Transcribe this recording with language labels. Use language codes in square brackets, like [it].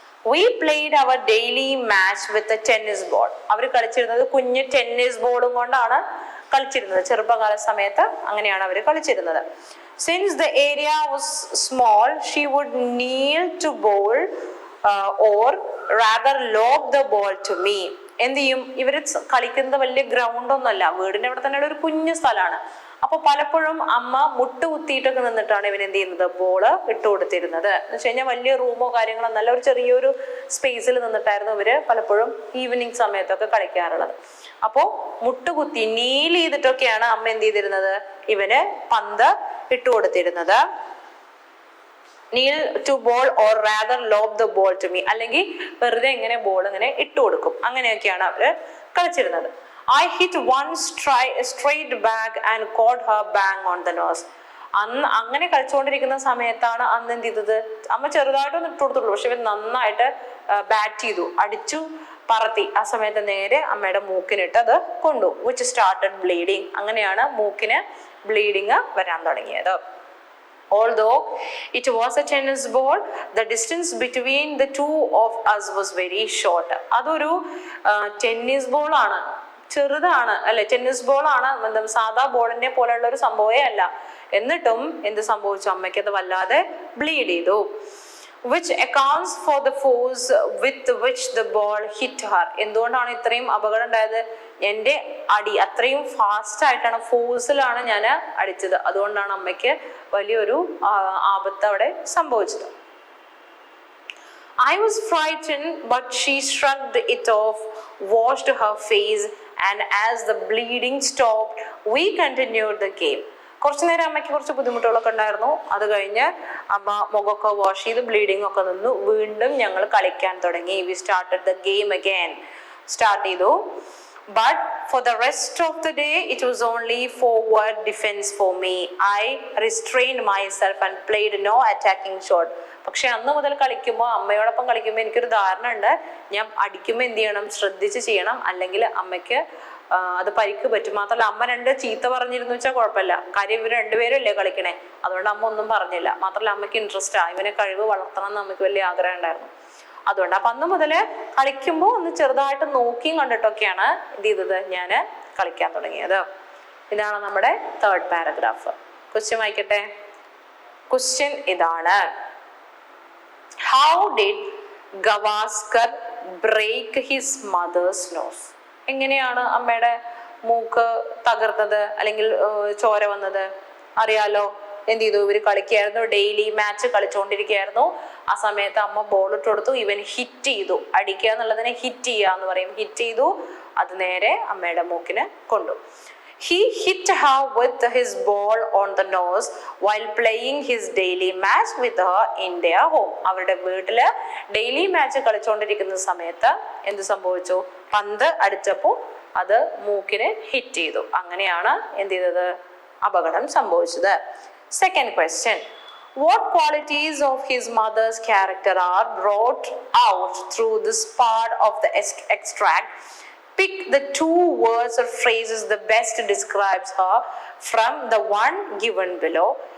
[en] We played our daily match with a tennis ball. [ml] അവർ കളിച്ചിരുന്നത് കുഞ്ഞ് tennis ബോളും കൊണ്ടാണ് കളിച്ചിരുന്നത്. ചെറുപ്പകാല സമയത്ത് അങ്ങനെയാണ് അവർ കളിച്ചിരുന്നത്. [en] Since the area was small, she would kneel to bowl or rather lob the ball to me. [ml] എന്ത് ചെയ്യും? ഇവര് കളിക്കുന്നത് വലിയ ഗ്രൗണ്ട് ഒന്നുമല്ല, വീടിന്റെ അവിടെ തന്നെ ഒരു കുഞ്ഞു സ്ഥലമാണ്. അപ്പൊ പലപ്പോഴും അമ്മ മുട്ട് കുത്തിയിട്ടൊക്കെ നിന്നിട്ടാണ് ഇവൻ എന്ത് ചെയ്യുന്നത്? ബോള് ഇട്ട് കൊടുത്തിരുന്നത്. എന്ന് വെച്ച് കഴിഞ്ഞാൽ വലിയ റൂമോ കാര്യങ്ങളോ നല്ല ഒരു ചെറിയൊരു സ്പേസിൽ നിന്നിട്ടായിരുന്നു ഇവര് പലപ്പോഴും ഈവനിങ് സമയത്തൊക്കെ കളിക്കാറുള്ളത്. അപ്പോ മുട്ടുകുത്തി നീൽ ചെയ്തിട്ടൊക്കെയാണ് അമ്മ എന്ത് ചെയ്തിരുന്നത്? ഇവന് പന്ത് ഇട്ട് കൊടുത്തിരുന്നത്. [en] Neil to ball or rather lob the ball to me, [ml] അല്ലെങ്കിൽ വെറുതെ ഇങ്ങനെ ബോൾ ഇങ്ങനെ ഇട്ട് കൊടുക്കും. അങ്ങനെയൊക്കെയാണ് അവര് കളിച്ചിരുന്നത്. [en] I hit one straight back and caught her bang on the nose. [ml] അന്ന് അങ്ങനെ കളിച്ചുകൊണ്ടിരിക്കുന്ന സമയത്താണ് അന്ന് എന്ത് ചെയ്തത്? അമ്മ ചെറുതായിട്ടൊന്നും ഇട്ട് കൊടുത്തുള്ളൂ, പക്ഷെ ഇവൻ നന്നായിട്ട് ബാറ്റ് ചെയ്തു, അടിച്ചു പറത്തി. ആ സമയത്ത് നേരെ അമ്മയുടെ മൂക്കിനിട്ട് അത് കൊണ്ടു. [en] which started bleeding. [ml] അങ്ങനെയാണ് മൂക്കിന് ബ്ലീഡിങ് വരാൻ തുടങ്ങിയത്. [en] Although it was a tennis ball, the distance between the two of us was very short. [ml] അതൊരു ടെന്നീസ് ബോൾ ആണ്, ചെറുതാണ് അല്ലെ? ടെന്നീസ് ബോൾ ആണ്, സാധാ ബോളിനെ പോലെയുള്ള ഒരു സംഭവമേ അല്ല. എന്നിട്ടും എന്ത് സംഭവിച്ചു? അമ്മയ്ക്ക് അത് വല്ലാതെ ബ്ലീഡ് ചെയ്തു. [en] which accounts for the force with which the ball hit her. [ml] എന്തുകൊണ്ടാണ് ഇത്രയും അപകടം ഉണ്ടായത്? എൻ്റെ അടി അത്രയും ഫാസ്റ്റ് ആയിട്ടാണ്, ഫോഴ്സിലാണ് ഞാൻ അടിച്ചത്. അതുകൊണ്ടാണ് അമ്മയ്ക്ക് വലിയൊരു ആപത്ത് അവിടെ സംഭവിച്ചത്. [en] I was frightened, but she shrugged it off, washed her face, and as the bleeding stopped, we continued the game. [ml] കുറച്ചു നേരം അമ്മയ്ക്ക് കുറച്ച് ബുദ്ധിമുട്ടുകളൊക്കെ ഉണ്ടായിരുന്നു. അത് കഴിഞ്ഞ് അമ്മ മുഖമൊക്കെ വാഷ് ചെയ്ത് ബ്ലീഡിംഗ് ഒക്കെ നിന്നു. വീണ്ടും ഞങ്ങൾ കളിക്കാൻ തുടങ്ങി. [en] We started the game again. [ml] Start ചെയ്തു. [en] But for the rest of the day, it was only forward defense for me. I restrained myself and played no attacking shot. [ml] പക്ഷെ അന്ന് മുതൽ കളിക്കുമ്പോൾ, അമ്മയോടൊപ്പം കളിക്കുമ്പോൾ എനിക്കൊരു ധാരണ ഉണ്ട്, ഞാൻ അടിക്കുമ്പോൾ എന്ത് ചെയ്യണം, ശ്രദ്ധിച്ച് ചെയ്യണം, അല്ലെങ്കിൽ അമ്മയ്ക്ക് അത് പരിക്ക് പറ്റും. മാത്രമല്ല അമ്മ രണ്ട് ചീത്ത പറഞ്ഞിരുന്നു വെച്ചാൽ കുഴപ്പമില്ല, കാര്യം ഇവർ രണ്ടുപേരും അല്ലേ കളിക്കണേ, അതുകൊണ്ട് അമ്മ ഒന്നും പറഞ്ഞില്ല. മാത്രമല്ല അമ്മയ്ക്ക് ഇൻട്രസ്റ്റ് ഇവനെ കഴിവ് വളർത്തണം എന്ന് അമ്മയ്ക്ക് വലിയ ആഗ്രഹം ഉണ്ടായിരുന്നു. അതുകൊണ്ട് അപ്പൊ അന്ന് മുതല് കളിക്കുമ്പോൾ ഒന്ന് ചെറുതായിട്ട് നോക്കിയും കണ്ടിട്ടൊക്കെയാണ് എന്ത് ചെയ്തത്, ഞാൻ കളിക്കാൻ തുടങ്ങിയത്. ഇതാണ് നമ്മുടെ തേർഡ് പാരഗ്രാഫ്. ക്വസ്റ്റ്യൻ വായിക്കട്ടെ. ക്വസ്റ്റ്യൻ ഇതാണ്, [en] How did Gavaskar break his mother's nose? [ml] എങ്ങനെയാണ് അമ്മയുടെ മൂക്ക് തകർന്നത് അല്ലെങ്കിൽ ചോര വന്നത്? അറിയാലോ. എന്ത് ചെയ്തു, ഇവർ കളിക്കുകയായിരുന്നു, ഡെയിലി മാച്ച് കളിച്ചുകൊണ്ടിരിക്കുകയായിരുന്നു. ആ സമയത്ത് അമ്മ ബോൾ ഇട്ട് കൊടുത്തു, ഇവൻ ഹിറ്റ് ചെയ്തു. അടിക്കുക എന്നുള്ളതിനെ ഹിറ്റ് ചെയ്യുക എന്ന് പറയും. ഹിറ്റ് ചെയ്തു, അത് നേരെ അമ്മയുടെ മൂക്കിന് കൊണ്ടു. [en] He hit her with his ball on the nose while playing his daily match with her in their home. [ml] അവരുടെ വീട്ടില് ഡെയിലി മാച്ച് കളിച്ചുകൊണ്ടിരിക്കുന്ന സമയത്ത് എന്ത് സംഭവിച്ചു, പന്ത് അടിച്ചപ്പോൾ അത് മൂക്കിന് ഹിറ്റ് ചെയ്തു. അങ്ങനെയാണ് എന്ത് ചെയ്തത്, അപകടം സംഭവിച്ചത്. [en] Second question, what qualities of his mother's character are brought out through this part of the extract? Pick the two words or phrases that best describes her from the one given below.